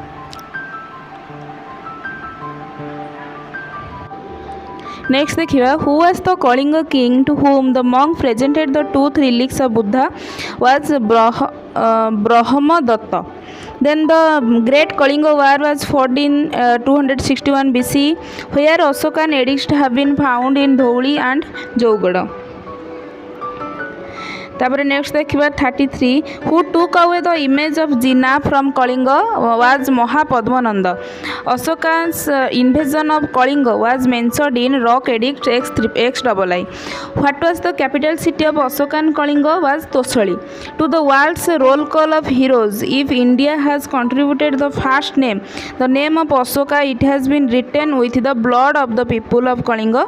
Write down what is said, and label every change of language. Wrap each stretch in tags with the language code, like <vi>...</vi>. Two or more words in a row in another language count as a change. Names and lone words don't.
<en>Next देखिए who was the Kalinga king to whom the monk presented the tooth relics of Buddha? Was Brahmadatta. Then the Great Kalinga War was fought in 261 BC, where Ashokan edicts have been found in Dhauli and Jaugada.</en> <or>ତାପର ନେକ୍ସଟ ଦେଖିବା</or> <en>33 who took away the image of Jina from Kalinga was Mahapadmananda. Ashoka's invasion of Kalinga was mentioned in Rock Edict XII. What was the capital city of Ashokan Kalinga? Was Tosali. To the world's roll call of heroes, if India has contributed the first name, the name of Ashoka, it has been written with the blood of the people of Kalinga.</en>